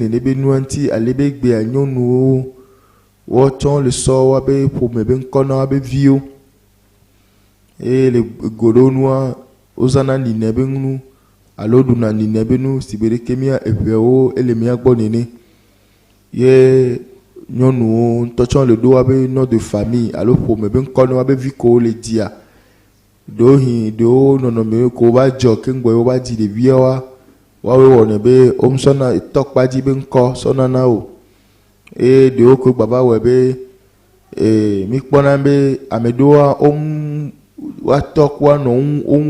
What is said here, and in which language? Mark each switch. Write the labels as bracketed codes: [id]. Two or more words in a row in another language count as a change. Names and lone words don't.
[ee] nene be nua ŋuti ale be gbea nyɔnuwo wotsɔ le sɔ wa be ƒome be ŋkɔ na wa be viwo eye le goɖo nua wozãna nine be nu alo ɖuna nine be nu si be ɖeke mía eʋeawo ele mía gbɔ nene ye nyɔnuwo ŋutɔ tsɔ le ɖo wa be [fr] nom de famille [ee] alo ƒome be ŋkɔ na wa be vi ko le dzia ɖewo nɔnɔme ko va dzɔ keŋgbɔ ye wova dzi ɖeviawoa woawoe wɔnɛ be womsɔna etɔkpadzi be ŋkɔ sɔna na o eye ɖewo ko gbava wɔe be mi kpɔna be ame ɖewoa woatɔ ko anɔ